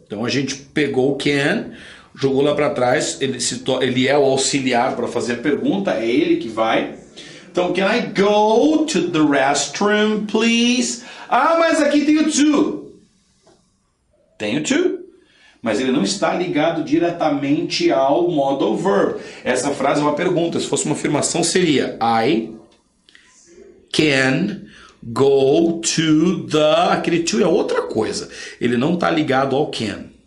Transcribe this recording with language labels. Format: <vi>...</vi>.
<pt>Então a gente pegou o can, jogou lá para trás. Ele é o auxiliar para fazer a pergunta. É ele que vai.</pt> <en>Então, can I go to the restroom, please?</en> <pt>Ah, mas aqui tem o to. Tem o to. Mas ele não está ligado diretamente ao modal verb. Essa frase é uma pergunta. Se fosse uma afirmação, seria</pt> <en>I can go to the...</en> <pt>Aquele to é outra coisa. Ele não está ligado ao can.</pt>